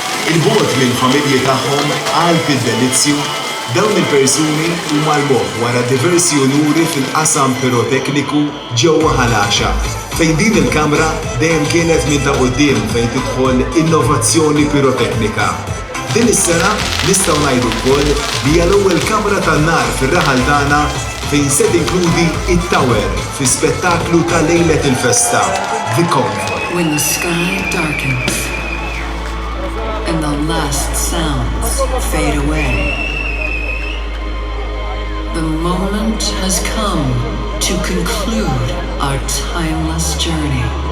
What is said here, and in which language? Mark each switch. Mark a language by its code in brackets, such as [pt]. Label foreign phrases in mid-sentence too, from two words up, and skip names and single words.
[mt] Il-bot minn familji tagħhom għal bid-delizzju dawn il-persuni huma l-moħħ wara diversi unuri fil-qasam pirotekniku ġewwa Ghaxaq fejn din il-kamra dejjem kienet minn ta' quddiem fejn tidħol innovazzjoni piroteknika. Din is-sena nistgħu ngħidu wkoll li hija l-ewwel kamra tan-nar fir-raħal tagħna fejn se tinkludi it-tower fi spettaklu ta' lejlet il-festa, [en] The Convoy. When the sky darkens and the last sounds fade away, the moment has come to conclude our timeless journey.